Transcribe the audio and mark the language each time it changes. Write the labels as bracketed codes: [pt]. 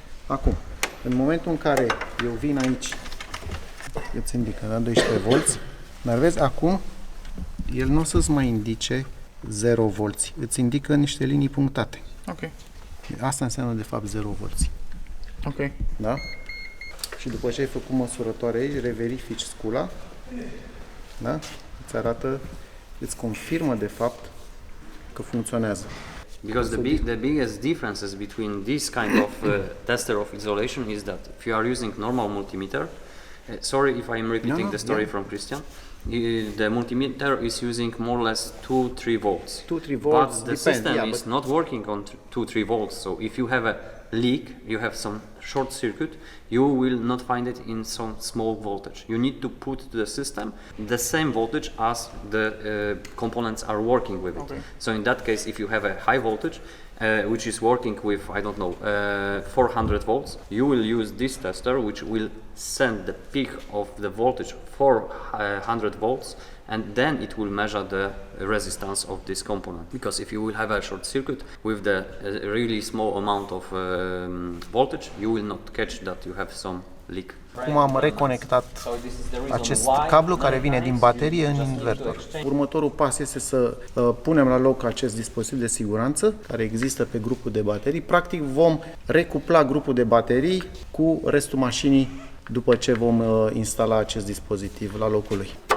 [ro] Acum, în momentul în care eu vin aici, îți indică, da, 12 volți, dar vezi, acum, el nu o să-ți mai indice 0 volți, îți indică niște linii punctate. Ok. Asta înseamnă, de fapt, 0 volți. Ok. Da? Și după ce ai făcut măsurătoarea aici, reverifici scula, da? Îți arată, îți confirmă, de fapt, că funcționează. [en] Because the biggest differences between this kind of tester of isolation is that if you are using normal multimeter, sorry if I am repeating the story from Christian, the multimeter is using more or less 2-3 volts. 2-3 volts, but the system is not working on 2-3 volts. So if you have a leak, you have some short circuit, you will not find it in some small voltage. You need to put to the system the same voltage as the components are working with it. Okay. So in that case, if you have a high voltage, which is working with, I don't know, 400 volts, you will use this tester, which will send the peak of the voltage 400 volts, and then it will measure the resistance of this component. Because if you will have a short circuit with the really small amount of voltage, you will not catch that you have some leak. [ro] Acum am reconectat acest cablu care vine din baterie în invertor. Următorul pas este să punem la loc acest dispozitiv de siguranță care există pe grupul de baterii. Practic vom recupla grupul de baterii cu restul mașinii după ce vom instala acest dispozitiv la locul lui.